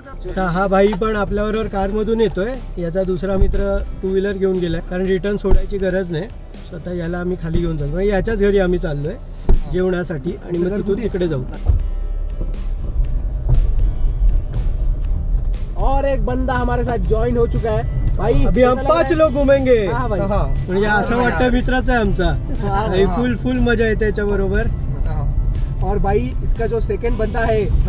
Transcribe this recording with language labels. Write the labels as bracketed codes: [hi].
[mr] आता हा भाई पण आपल्याबरोबर कारमधून येतोय. याचा दुसरा मित्र 2 व्हीलर घेऊन गेलाय, कारण रिटर्न सोडायची गरज नाही. स्वतः याला आम्ही खाली घेऊन चाललो. याच्याच घरी आम्ही चाललोय जेवणासाठी आणि मग तिथून तिकडे जाऊ. [hi] और एक बंदा हमारे साथ ज्वाइन हो चुका है भाई. अभी हम 5 लोग घुमेंगे. हाँ भाई. [mr] म्हणजे असं वाटतं मित्राचा आहे आमचा. फुल मजा येते त्याच्या बरोबर. [hi] और भाई इसका जो सेकंड बंदा है